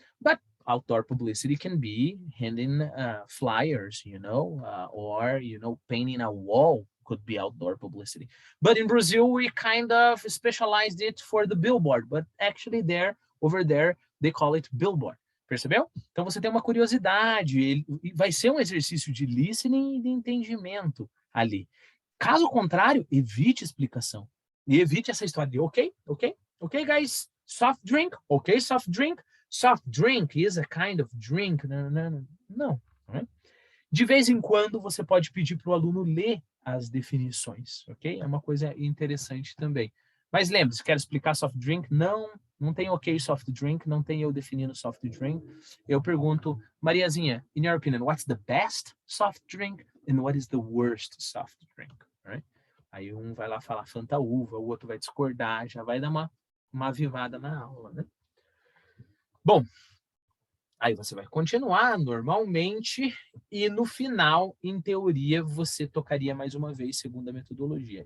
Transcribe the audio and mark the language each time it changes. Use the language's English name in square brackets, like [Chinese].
[English] But outdoor publicity can be handing flyers, or, painting a wall could be outdoor publicity. But in Brazil, we kind of specialized it for the billboard, but actually over there, they call it billboard. [Portuguese] Percebeu? Então você tem uma curiosidade, vai ser um exercício de listening e de entendimento ali. Caso contrário, evite explicação. E evite essa história de [English] ok, guys, soft drink, ok, soft drink. Soft drink is a kind of drink. [Portuguese] Não. De vez em quando você pode pedir para o aluno ler as definições, ok? É uma coisa interessante também. Mas lembre-se, quero explicar soft drink? Não tem ok soft drink, não tem eu definindo soft drink. Eu pergunto, [English] Mariazinha, in your opinion, what's the best soft drink and what is the worst soft drink? Right? [Portuguese] Aí um vai lá falar Fanta Uva, o outro vai discordar, já vai dar uma avivada na aula, né? Bom, Aí você vai continuar normalmente e no final, em teoria, você tocaria mais uma vez segundo a metodologia.